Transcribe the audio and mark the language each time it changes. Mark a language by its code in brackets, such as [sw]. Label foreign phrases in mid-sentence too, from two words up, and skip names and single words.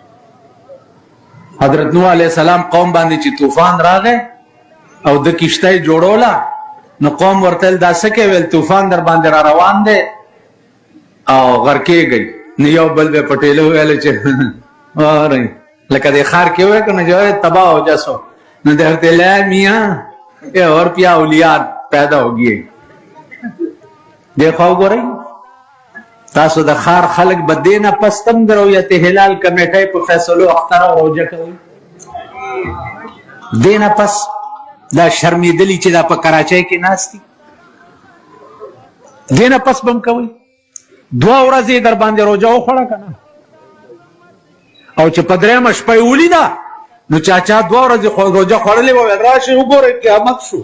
[ps] حضرت نوح علیه السلام قوم باندې چې طوفان راغی او د کشته یې جوړوله نو قوم ورته دا څه کوې ویل طوفان در باندې را روان دی او غرقېږئ نو یو بل به پټېله وویله چې لکه دې ښار کې وویل که نه جو [ur] تباہ ہو جاسو [ps] نو دی ورته لا [ur] میاں یہ اور پیا اولیاء پیدا ہو گئے. [ps] دیکھو گورئ تاسو د ښار خلک به دې نه پس تم د رویت هلال کمیټۍ په فیصلو اختر او روژه کوئ دې نه پس دا شرمېدلي چې دا په کراچۍ کې ناست دي دې نه پس به هم کوئ 2 ورځې در باندې روژه وخوړه که نه او چې په 3مه شپه یې ولیده نو چا 2 ورځې روژه خوړلې وه ویل راشئ وګورئ قیامت شو.